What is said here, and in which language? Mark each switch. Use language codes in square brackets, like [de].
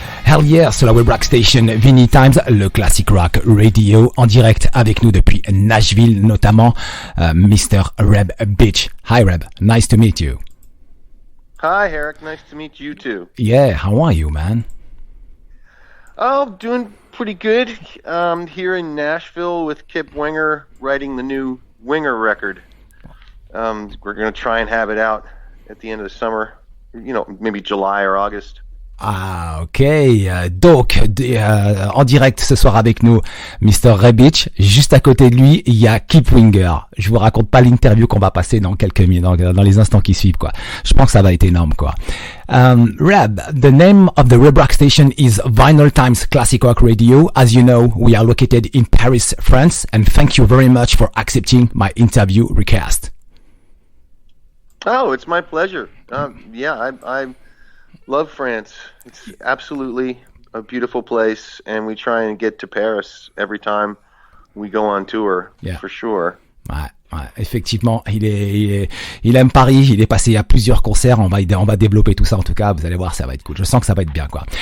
[en] Hell yeah, [fr] sur la web rock station Vinylestimes, le classic rock radio, en direct avec nous depuis Nashville notamment, Mr. [en] Reb Beach. Hi Reb, nice to meet you. Hi Harrag, nice to meet you too. Yeah, how are you, man? Oh, doing pretty good. Here in Nashville with Kip Winger writing the new Winger record. We're going to try and have it out at the end of the summer, maybe July or August. Ah, ok. [fr] Donc, en direct ce soir avec nous, Mr. Reb Beach. Juste à côté de lui, il y a Kip Winger. Je vous raconte pas l'interview qu'on va passer dans quelques minutes, dans les instants qui suivent, quoi. Je pense que ça va être énorme, quoi. [en] Reb, the name of the web rock station is Vinylestimes Classic Rock Radio. As you know, we are located in Paris, France, and thank you very much for accepting my interview request. Oh, it's my pleasure. I love France. It's absolutely a beautiful place, and we try and get to Paris every time we go on tour, for sure. [fr] Ouais, effectivement, il aime Paris, il est passé à plusieurs concerts, on va développer tout ça en tout cas, vous allez voir, ça va être cool. Je sens que ça va être bien, quoi.